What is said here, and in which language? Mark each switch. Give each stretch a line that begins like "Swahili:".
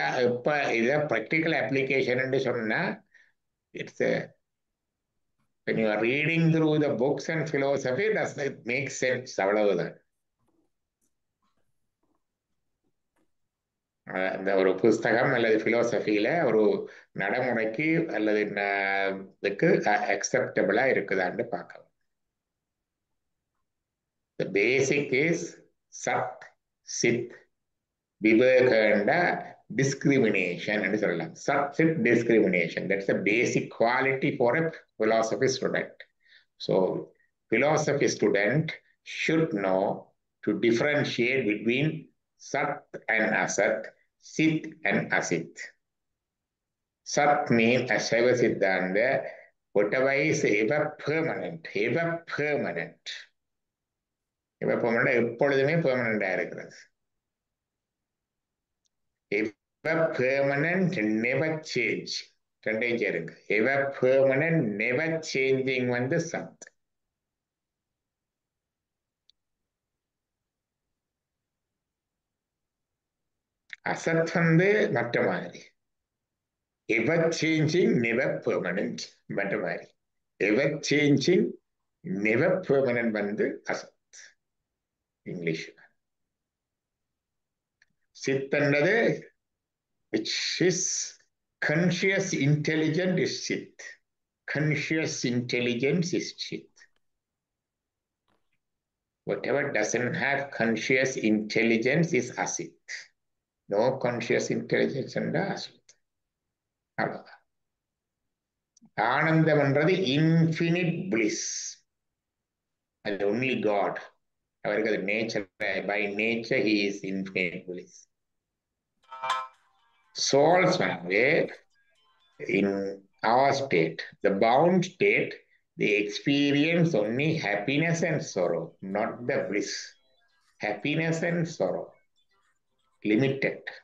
Tamil: இப்ப இத practical application சொன்னா
English: It's when you are reading through the books and philosophy, does it make sense?
Tamil: அவ்வளவுதான். அந்த ஒரு புஸ்தகம் அல்லது பிலோசபியில ஒரு நடைமுறைக்கு அல்லது இதுக்கு அக்செப்டபிளா இருக்குதான்னு பார்க்கலாம்.
English: The basic is சத் சித் விவேகண்ட discrimination
Tamil: என்று சொல்லலாம்.
English: சத் சித் discrimination, that's the basic quality for a philosophy student. So philosophy student should know to differentiate between Sat and Asat, Sit and Asit. Sat means as Shiva Siddhanta, whatever is ever permanent, ever permanent. Ever permanent,
Tamil: எப்பொழுதுமே permanent இருக்கிறது.
English: Ever permanent, never change.
Tamil: ரெண்டையும் சேருங்க.
English: Ever permanent, never changing வந்து சத்.
Tamil: அசத் வந்து மற்ற மாதிரி.
English: ever changing never permanent
Tamil: மற்ற மாதிரி.
English: Ever changing never permanent வந்து அசத் English. சித் என்றது which is conscious intelligent is சித். Conscious intelligence is சித். Whatever doesn't have conscious intelligence is asit. No conscious intelligence and asit.
Tamil: அவ்வளவுதான்.
English: ஆனந்தம் என்றது infinite bliss. அது ஒன்லி காட்.
Tamil: அவருக்கு அது
English: Nature, by nature he is infinite bliss. Souls வந்து in our state, the bound state, they experience only happiness and sorrow, not the bliss. Happiness and sorrow, limited.